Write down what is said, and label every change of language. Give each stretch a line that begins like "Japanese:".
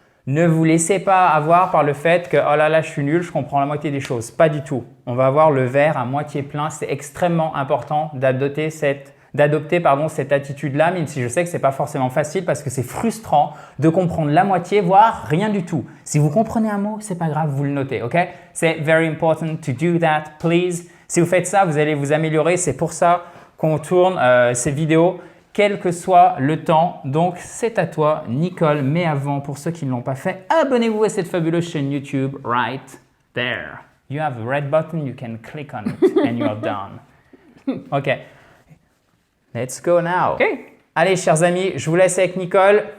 French: Ne vous laissez pas avoir par le fait que « oh là là, je suis nul, je comprends la moitié des choses ». Pas du tout. On va avoir le verre à moitié plein. C'est extrêmement important d'adopter cette attitude-là, même si je sais que ce n'est pas forcément facile parce que c'est frustrant de comprendre la moitié, voire rien du tout. Si vous comprenez un mot, ce n'est pas grave, vous le notez, ok? C'est
English: very important to do that, please.
French: Si vous faites ça, vous allez vous améliorer. C'est pour ça qu'on tourne ces vidéos, quel que soit le temps. Donc, c'est à toi, Nicole. Mais avant, pour ceux qui ne l'ont pas fait, abonnez-vous à cette fabuleuse chaîne YouTube
English: right there. You have a red button, you can click on it and you're done. OK. Let's go now. Okay.
French: Allez, chers amis, je vous laisse avec Nicole.